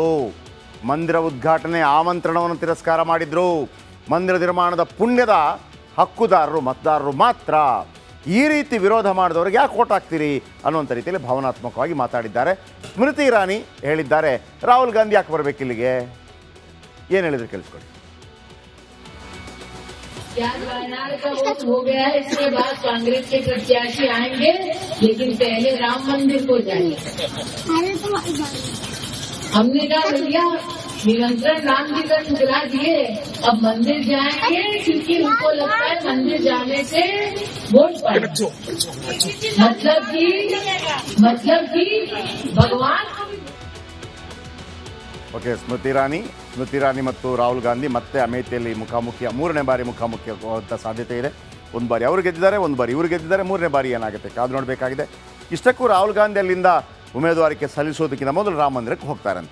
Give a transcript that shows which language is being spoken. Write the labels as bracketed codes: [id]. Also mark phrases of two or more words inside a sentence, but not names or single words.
[kn] ಮಂದಿರ ಉದ್ಘಾಟನೆ ಆಮಂತ್ರಣವನ್ನು ತಿರಸ್ಕಾರ ಮಾಡಿದ್ರು. ಮಂದಿರ ನಿರ್ಮಾಣದ ಪುಣ್ಯದ ಹಕ್ಕುದಾರರು ಮತದಾರರು ಮಾತ್ರ. ಈ ರೀತಿ ವಿರೋಧ ಮಾಡಿದವರಿಗೆ ಯಾಕೆ ಓಟ್ ಹಾಕ್ತೀರಿ ಅನ್ನುವಂಥ ರೀತಿಯಲ್ಲಿ ಭಾವನಾತ್ಮಕವಾಗಿ ಮಾತಾಡಿದ್ದಾರೆ. ಸ್ಮೃತಿ ಇರಾನಿ ಹೇಳಿದ್ದಾರೆ, ರಾಹುಲ್ ಗಾಂಧಿ ಯಾಕೆ ಬರಬೇಕು ಇಲ್ಲಿಗೆ? ಏನು ಹೇಳಿದ್ರು ಕೇಳಿಸ್ಕೊಳ್ಳಿ. [hi] वायनाड का वोट हो गया है, इसके बाद कांग्रेस के प्रत्याशी आएंगे, लेकिन पहले राम मंदिर को जाएंगे. हमने कहा भैया निरंतरण राम जी का ठुकरा दिए, अब मंदिर जाएंगे क्योंकि उनको लगता है मंदिर जाने से वोट पाएंगे. मतलब कि भगवान. [kn] ಓಕೆ, ಸ್ಮೃತಿ ಇರಾನಿ ಮತ್ತು ರಾಹುಲ್ ಗಾಂಧಿ ಮತ್ತೆ ಅಮೇಥಿಯಲ್ಲಿ ಮೂರನೇ ಬಾರಿ ಮುಖಾಮುಖಿ ಆಗುವಂಥ ಸಾಧ್ಯತೆ ಇದೆ. ಒಂದು ಬಾರಿ ಅವರು ಗೆದ್ದಿದ್ದಾರೆ, ಒಂದು ಬಾರಿ ಇವರು ಗೆದ್ದಿದ್ದಾರೆ. ಮೂರನೇ ಬಾರಿ ಏನಾಗುತ್ತೆ ಕಾದು ನೋಡಬೇಕಾಗಿದೆ. ಇಷ್ಟಕ್ಕೂ ರಾಹುಲ್ ಗಾಂಧಿ ಅಲ್ಲಿಂದ ಉಮೇದುವಾರಿಕೆ ಸಲ್ಲಿಸೋದಕ್ಕಿಂತ ಮೊದಲು ರಾಮ ಮಂದಿರಕ್ಕೆ ಹೋಗ್ತಾರಂತೆ.